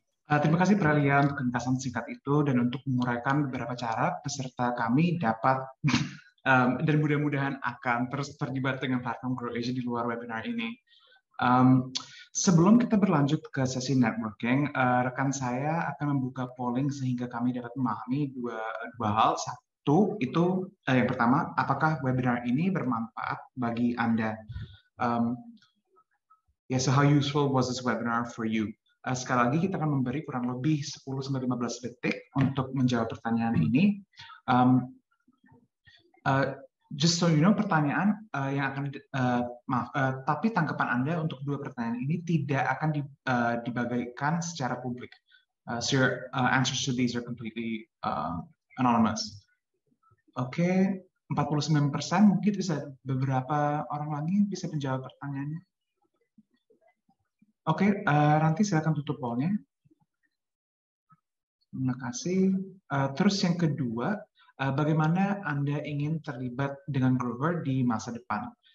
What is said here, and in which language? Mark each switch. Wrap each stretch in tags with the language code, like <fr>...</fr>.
<id>Terima kasih Prelia untuk penjelasan singkat itu dan untuk menguraikan beberapa cara peserta kami dapat dan mudah-mudahan akan terus terlibat dengan platform Grow Asia di luar webinar ini. Sebelum kita berlanjut ke sesi networking, rekan saya akan membuka polling sehingga kami dapat memahami dua hal. Satu, itu yang pertama, apakah webinar ini bermanfaat bagi Anda?</id> <en>So how useful was this webinar for you?</en> <id>Sekali lagi kita akan memberi kurang lebih 10-15 detik untuk menjawab pertanyaan ini.</id> <en>Just so you know,</en> <id>pertanyaan yang akan tapi tanggapan Anda untuk dua pertanyaan ini tidak akan dibagikan secara publik.</id> <en>So your answers to these are completely anonymous.</en> <id>Oke, 49% mungkin bisa beberapa orang lagi bisa menjawab pertanyaannya. Oke, nanti silakan tutup pollnya. Terima kasih. Terus yang kedua, bagaimana Anda ingin terlibat dengan Grow Her di masa depan?</id>